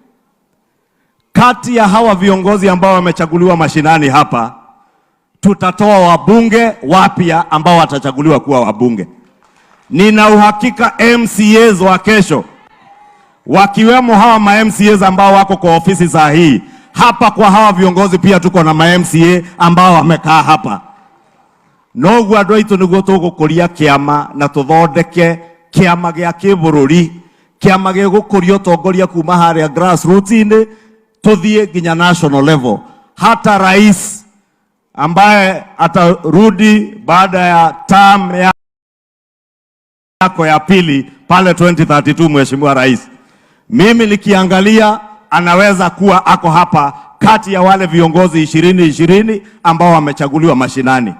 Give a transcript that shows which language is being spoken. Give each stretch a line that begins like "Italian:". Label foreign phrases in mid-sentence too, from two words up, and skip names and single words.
Swahili: Kati ya hawa viongozi ambao wamechaguliwa mashinani hapa, tutatoa wabunge wapya ambao watachaguliwa kuwa wabunge. Nina uhakika MCAs wa kesho, wakiwemo hawa ma MCAs ambao wako kwa ofisi saa hii hapa, kwa hawa viongozi pia tuko na ma MCA ambao wamekaa hapa.
Kikuyu: Nogu andũ aitũ nĩguo tũgũkũria kĩama na tũthondeke kĩama gĩa kĩbũrũri, kĩama gĩgũkũria ũtongoria kuma harĩa grassroots-inĩ tuthiĩ nginya
English: national level.
Swahili: Hata rais ambaye atarudi baada ya term yako ya pili pale 2032, Mheshimiwa Rais, mimi nikiangalia anaweza kuwa ako hapa kati ya wale viongozi 20 ambao wamechaguliwa mashinani.